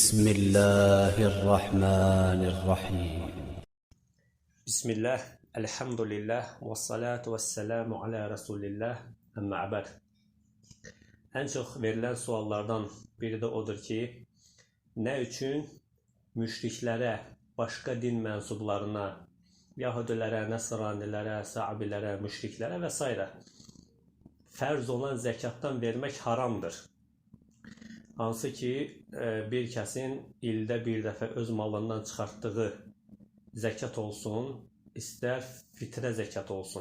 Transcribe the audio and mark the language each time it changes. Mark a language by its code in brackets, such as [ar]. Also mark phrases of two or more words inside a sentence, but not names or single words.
[ar] بسم الله الرحمن الرحيم. Bismillah, الحمد لله، والصلاة والسلام على رسول الله، أما بعد. [az] En çok verilen suallardan biri de odur ki, ne üçün müşriklere, başka din mensuplarına, Yahudilere, Nasranilərə, Sabilərə, müşriklərə və s. fərz olan zəkatdan vermək haramdır. Hansı ki, bir kəsin ildə bir dəfə öz malından çıxartdığı zəkat olsun, istər fitrə zəkat olsun.